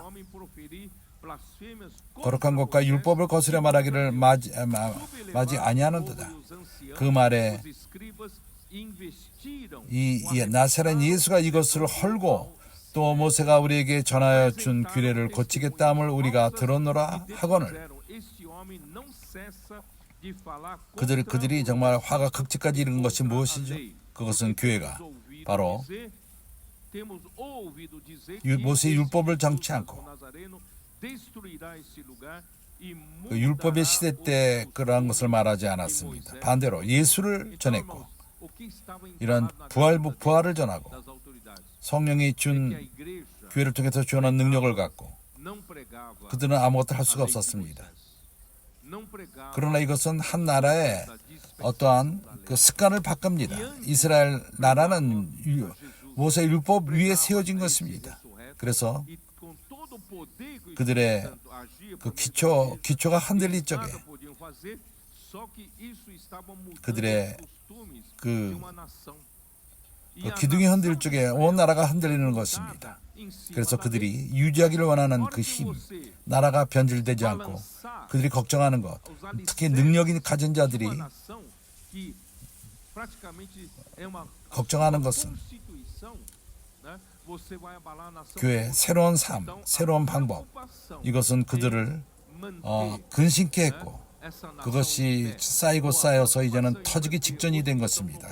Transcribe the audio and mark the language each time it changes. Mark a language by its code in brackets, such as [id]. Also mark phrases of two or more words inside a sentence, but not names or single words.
[pt] homem proferir blasfêmias [ko] 거룩한 것과 율법을 거스려 말하기를 맞이 아니하는도다. 그 말에 [pt] os escribas investiram [ko] 이 나사렛 예수가 이것을 헐고 또 모세가 우리에게 전하여 준 규례를 고치겠다 함을 우리가 들었노라 하거늘 [pt] este homem não cessa de falar [ko] 그들이 정말 화가 극치까지 이른 것이 무엇이죠? 그것은 교회가 바로 [pt] temos ouvido dizer [ko] 모세의 율법을 정치 않고 [pt] Nazareno destruirá este lugar e [ko] 그 율법의 시대 때 그러한 것을 말하지 않았습니다. 반대로 예수를 전했고 [pt] o que estava em [ko] 이런 부활을 전하고 [pt] das autoridades [ko] 성령이 [pt] que a [ko] 준 [pt] igreja [ko] 교회를 통해서 주어난 능력을 갖고 [pt] não pregava [ko] 그들은 아무것도 할 [pt] a [ko] 수가 [pt] lei de [ko] 없었습니다. [pt] Moisés. Não pregava [ko] 그러나 이것은 한 나라의 [pt] a dispensação [ko] 어떠한 [pt] da lei. [ko] 그 습관을 바꿉니다. 이스라엘 나라는 모세 율법 위에 세워진 것입니다. 그래서 [pt] E com todo o poder que o [ko] 그들의 [pt] Espírito Santo agia [ko] 그 [pt] por meio deles, [ko] 기초가 흔들릴 적에 [pt] nada podiam fazer, só que isso estava mudando [ko] 그들의 [pt] os costumes [ko] 그 [pt] de uma nação. [ko] 그 기둥이 흔들 적에 온 나라가 흔들리는 것입니다. 그래서 그들이 유지하기를 원하는 그 힘, 나라가 변질되지 않고 그들이 걱정하는 것, 특히 능력이 가진 자들이 걱정하는 것은 교회 새로운 삶, 새로운 방법, 이것은 그들을 근심케 했고 그것이 쌓이고 쌓여서 이제는 터지기 직전이 된 것입니다.